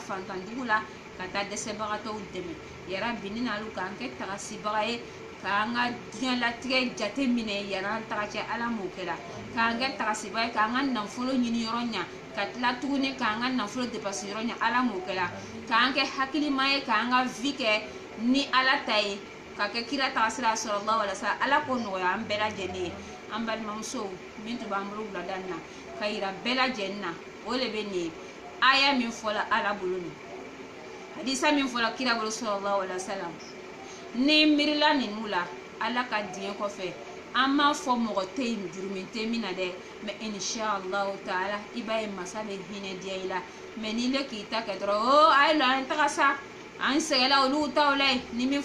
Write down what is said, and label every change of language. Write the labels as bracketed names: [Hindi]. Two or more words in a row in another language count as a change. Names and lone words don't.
[Bambara] fantanjugu la ka taa dɛsɛbagatɔw dɛmɛ yarabi ni n'alu k'an kɛ tagasibaga ye k'an ka diɲɛlatigɛ jate minɛ yan'an taga cɛ ala m'o kɛra k'an kɛ tagasibaga ye k'an ka nafolo ɲini yɔrɔ ɲa ka tila tuguni k'an ka nafolo dépense yɔrɔ ɲa ala m'o kɛra k'an kɛ hakilima ye k'an ka vie kɛ ni ala ta ye ka kɛ kira tagasira [Arabic] صلى الله عليه وسلم [Bambara] ala ko nɔgɔya an bɛɛ lajɛlen ye an balimamusow min tun b'an bolo wulada in na ka yira bɛɛ lajɛlen na o de bɛ nin aya min fɔla ala bolo nin hadisa min fɔla kira bolo [Arabic] صلى الله عليه وسلم [Bambara] ni mirila ninnu la ala ka diɲɛ kɔfɛ an m'a fɔ mɔgɔ tɛ yen jurumin tɛ min na dɛ mɛ inshallah taala i b'a ye masa bɛ hinɛ diya i la mɛ n'i le k'i ta kɛ dɔrɔn o a ye lɔ an taga sa an sɛgɛla olu taw la ni min